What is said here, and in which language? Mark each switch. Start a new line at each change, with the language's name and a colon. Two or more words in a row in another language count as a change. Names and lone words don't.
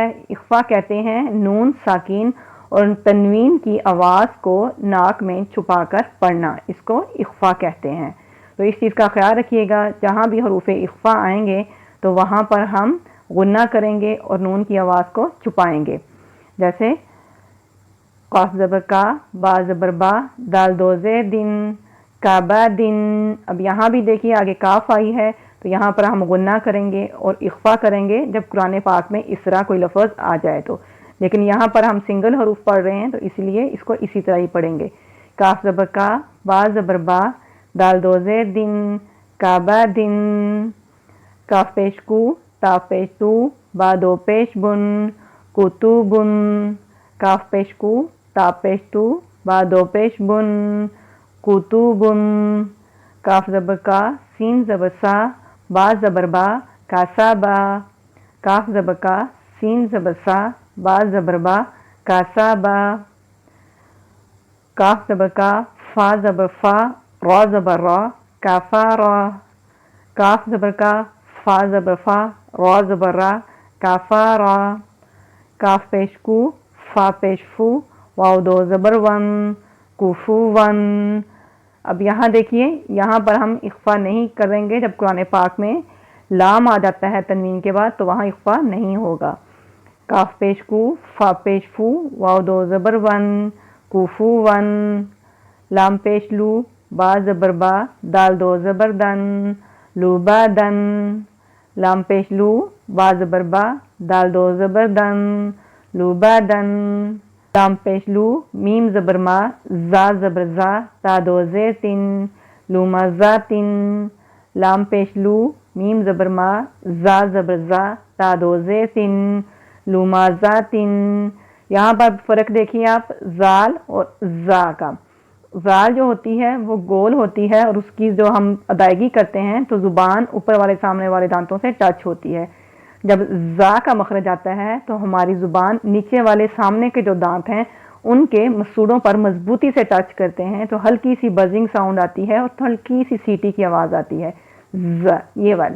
Urdu: اخفا کہتے ہیں نون ساکین اور تنوین کی آواز کو ناک میں چھپا کر پڑھنا، اس کو اخفا کہتے ہیں۔ تو اس چیز کا خیال رکھیے گا، جہاں بھی حروف اخفا آئیں گے تو وہاں پر ہم غنہ کریں گے اور نون کی آواز کو چھپائیں گے، جیسے قاف زبر کا، با زبر با، دال دو زیر دن، کعبہ دن۔ اب یہاں بھی دیکھیے آگے کاف آئی ہے تو یہاں پر ہم غنہ کریں گے اور اخفا کریں گے جب قرآن پاک میں اس طرح کوئی لفظ آ جائے تو، لیکن یہاں پر ہم سنگل حروف پڑھ رہے ہیں تو اس لیے اس کو اسی طرح ہی پڑھیں گے۔ کاف زبر کا، با زبر با، دال دو زیر دن، کعبہ دن، کاف پیش کو، تا پیش تو، با دو پیش بن، کتبن، کاف پیش کو، تا پیش تو، با دو پیش بن، کتبن، کاف زبر کا، سین زبر سا، با زبر با، کاسابا، کاف زبر کا، سین زبر سا، با زبر با، کاسابا، کاف زبر کا، فا زبر فا، را زبر را، کافارا، کاف زبر کا، فا زبر فا، را زبر را، کافارا، کاف پیش کو، فا پیش فو، واو دو زبر ون، کفوون۔ اب یہاں دیکھیے یہاں پر ہم اخفا نہیں کریں گے، جب قرآن پاک میں لام آ جاتا ہے تنوین کے بعد تو وہاں اخفا نہیں ہوگا۔ کاف پیش کو، فا پیش فو، واو دو زبر ون، کفوون، لام پیش لو، با زبر با، دال دو زبر دن، لوبادن، لام پیش لو، با زبر با، دال دو زبر دن، لوبادن، لام پیش لو، میم زبر ما، زا زبر زا، تا دو زیر تن، لومزاتن، لام پیش لو، میم زبر ما، زا زبر زا، تا دو زیر تن، لومزاتن۔ یہاں پر فرق دیکھیے آپ زال اور زا کا۔ زال جو ہوتی ہے وہ گول ہوتی ہے اور اس کی جو ہم ادائیگی کرتے ہیں تو زبان اوپر والے سامنے والے دانتوں سے ٹچ ہوتی ہے، جب زا کا مخرج آتا ہے تو ہماری زبان نیچے والے سامنے کے جو دانت ہیں ان کے مسوڑوں پر مضبوطی سے ٹچ کرتے ہیں تو ہلکی سی
English: buzzing sound
Urdu: آتی ہے اور ہلکی سی سیٹی کی آواز آتی ہے، ز یہ والی۔